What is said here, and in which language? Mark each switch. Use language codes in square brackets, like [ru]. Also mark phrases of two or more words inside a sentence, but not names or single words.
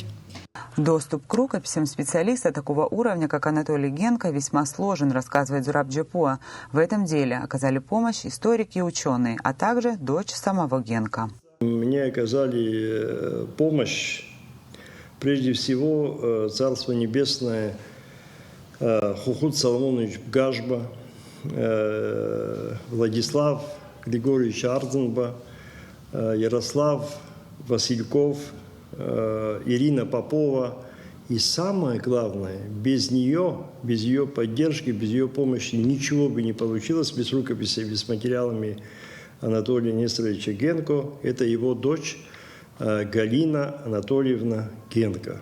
[ru] Доступ к рукописям специалиста такого уровня, как Анатолий Генка, весьма сложен, рассказывает Зураб Джапуа. В этом деле оказали помощь историки и ученые, а также дочь самого Генка. Мне оказали помощь Прежде всего, Царство Небесное, Хухут Соломонович Гажба, Владислав Григорьевич Ардзенба, Ярослав Васильков, Ирина Попова. И самое главное, без ее поддержки, без ее помощи ничего бы не получилось, без рукописей, без материалами Анатолия Несторовича Генко. Это его дочь Галина Анатольевна Генко.